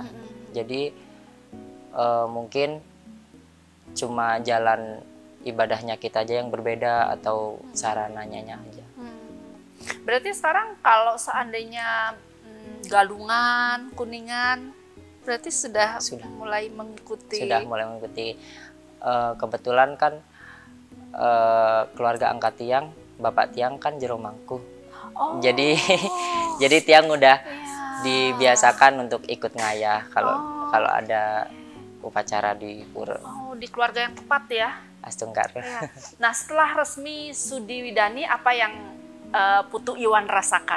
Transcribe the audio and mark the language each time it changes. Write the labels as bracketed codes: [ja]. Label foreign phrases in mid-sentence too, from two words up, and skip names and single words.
[id] Jadi mungkin cuma jalan ibadahnya kita aja yang berbeda atau sarananya aja. Berarti sekarang kalau seandainya Galungan, Kuningan, berarti sudah mulai mengikuti. Sudah mulai mengikuti. Kebetulan kan keluarga angkat tiang, bapak tiang kan jero mangku. Jadi tiang udah dibiasakan untuk ikut ngayah kalau ada upacara di pura. Di keluarga yang tepat ya. Astungkare. Ya. Nah, setelah resmi Sudi Widani, apa yang Putu Iwan rasakan?